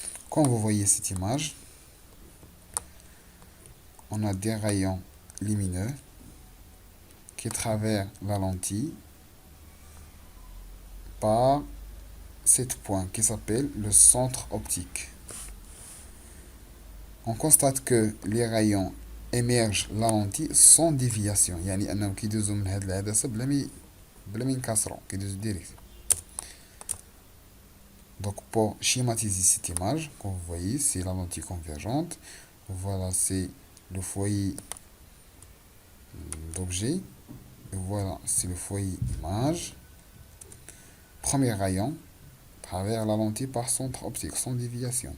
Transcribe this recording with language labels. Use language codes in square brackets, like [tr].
[fr] Comme vous voyez cette image, on a des rayons lumineux qui traversent la lentille par 7 points qui s'appelle le centre optique. On constate que les rayons émergent la lentille sans déviation. [ar] يعني أنهم كيدوزوا من هاد العدسة بلا ما ينكسروا كيدوزوا direct. [fr] Donc pour schématiser cette image, comme vous voyez, c'est la lentille convergente. Voilà, c'est le foyer d'objet. Voilà, c'est le foyer image. Premier rayon, travers la lentille par centre optique sans déviation.